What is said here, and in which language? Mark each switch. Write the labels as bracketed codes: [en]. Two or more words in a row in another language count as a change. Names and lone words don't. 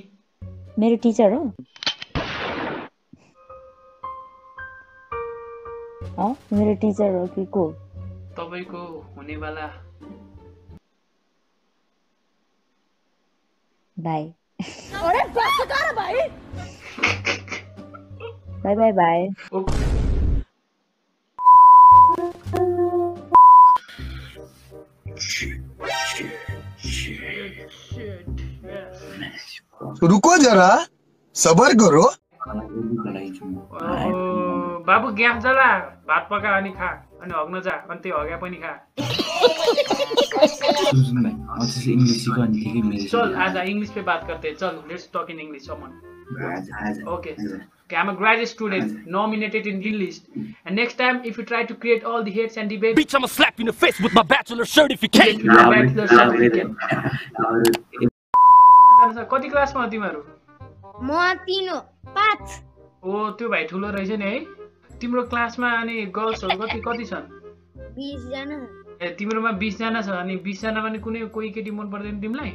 [ne] मेरो टिचर हो मेरो टिचर हो कि को तपाईको हुनेवाला [en] bye bye bye bye [hi] रुको जरा सबर करो [ne] बाबु ग्यास जला भात पका अनि खा अनि हग्न जा अनि त्यो हग्या पनि खा [hi] चल आज इंग्लिश पे बात करते हैं चल [en] let's talk in English Aman okay I'm a graduate student nominated in Dean list and next time if you try to create all the hates and debates Bitch, I'ma slap you in the face with my bachelor certificate. [ne] कति क्लासमा हो तिमीहरु म 3 हो 5 ओ त्यो भाइ ठुलो रहेछ नि है तिम्रो क्लासमा अनि गर्ल्सहरु कति कति छन् 20 जना ए तिम्रोमा 20 जना छ अनि 20 जना भने कुनै कोही केटी मन पर्दैन तिमीलाई